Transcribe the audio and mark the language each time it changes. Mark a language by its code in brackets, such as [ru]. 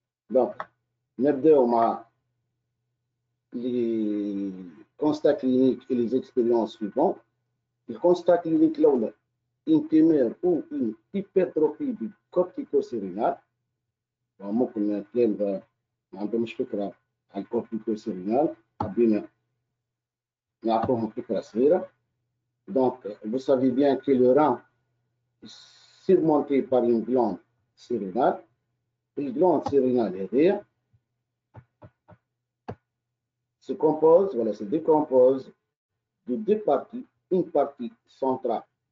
[fr] Donc, [ar] نبدأ [fr] les constats cliniques et les expériences suivantes. Le constat clinique là, une tumeur ou une hypertrophie du corticocérénal. [ar] ممكن نتكلم ما عندهمش فكرة عن الكورتيكوسيرينال، حابين نعطوهم فكرة صغيرة. [fr] Donc, vous savez bien que le rein est surmonté par une glande sérénale. La glande sérénale est se décompose de deux parties, une partie centrale